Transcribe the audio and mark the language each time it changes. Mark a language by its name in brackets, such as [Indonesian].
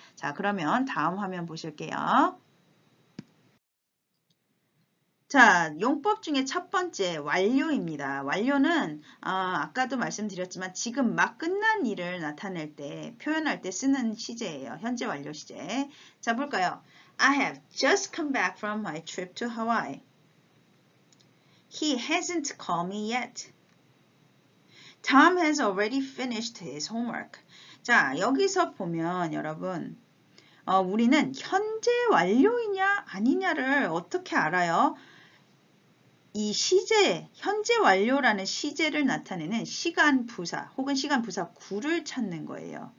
[Korean] 자, 그러면 다음 화면 보실게요. 자, 용법 중에 첫 번째 완료입니다. 완료는 아까도 말씀드렸지만 지금 막 끝난 일을 나타낼 때, 표현할 때 쓰는 시제예요. 현재 완료 시제. 자, 볼까요? [English] I have just come back from my trip to Hawaii. He hasn't called me yet. Tom has already finished his homework. [Korean] 자, 여기서 보면 여러분 우리는 현재 완료이냐 아니냐를 어떻게 알아요? 이 시제, 현재 완료라는 시제를 나타내는 시간 부사 혹은 시간 부사 구를 찾는 거예요.